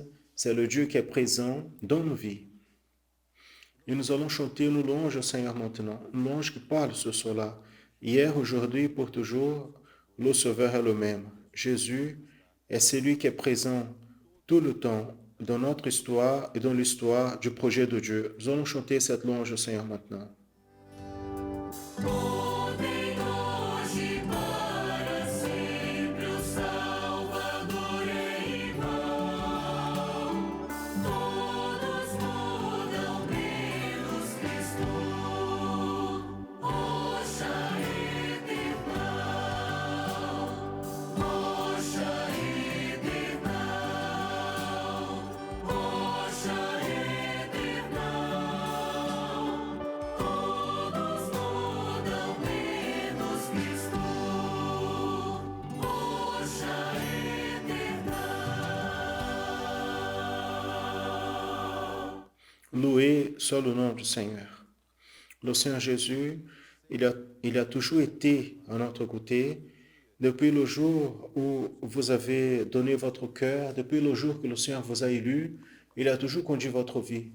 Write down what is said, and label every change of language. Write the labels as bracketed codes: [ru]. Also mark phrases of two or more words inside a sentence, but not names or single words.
[fr] C'est le Dieu qui est présent dans nos vies. Et nous allons chanter une louange au Seigneur maintenant, une louange qui parle ce soir-là. Hier, aujourd'hui, pour toujours, le Sauveur est le même. Jésus est celui qui est présent tout le temps dans notre histoire et dans l'histoire du projet de Dieu. Nous allons chanter cette louange au Seigneur maintenant. [pt] Podem hoje para sempre o Salvador é igual. Todos mudam menos Cristo. Rocha eternal, rocha eternal, rocha eternal. Todos mudam menos Cristo. Rocha eternal. [fr] Loué soit le nom du Seigneur. Le Seigneur Jésus, il a toujours été à notre côté depuis le jour où vous avez donné votre cœur, depuis le jour que le Seigneur vous a élu, il a toujours conduit votre vie.